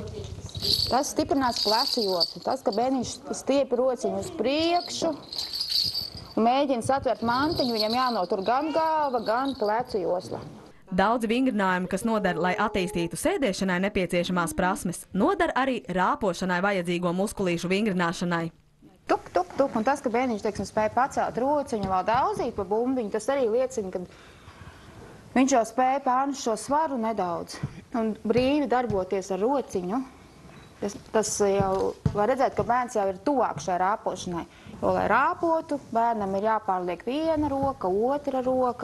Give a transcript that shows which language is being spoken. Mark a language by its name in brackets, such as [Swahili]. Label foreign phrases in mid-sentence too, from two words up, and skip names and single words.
[Latvian] Tas stiprinās plecu joslu. Tas, ka bērniņš stiep rociņu uz priekšu un mēģina satvert mantiņu, viņam jānotur gan galva, gan plecu josla. Daudzi vingrinājumi, kas noder, lai attīstītu sēdēšanai nepieciešamās prasmes, noder arī rāpošanai vajadzīgo muskulīšu vingrināšanai. Tuk, tuk, tuk. Un tas, ka bērniņš, teiksim, spēja pacelt rociņu, vēl daudzīt pa bumbiņu, tas arī liecina, ka viņš jau spēja pārnest šo svaru nedaudz un brīvi darboties ar rociņu. Tas jau var redzēt, ka bērns jau ir tuvāk šai rāpošanai. Jo, lai rāpotu, bērnam ir jāpārliek viena roka, otra roka.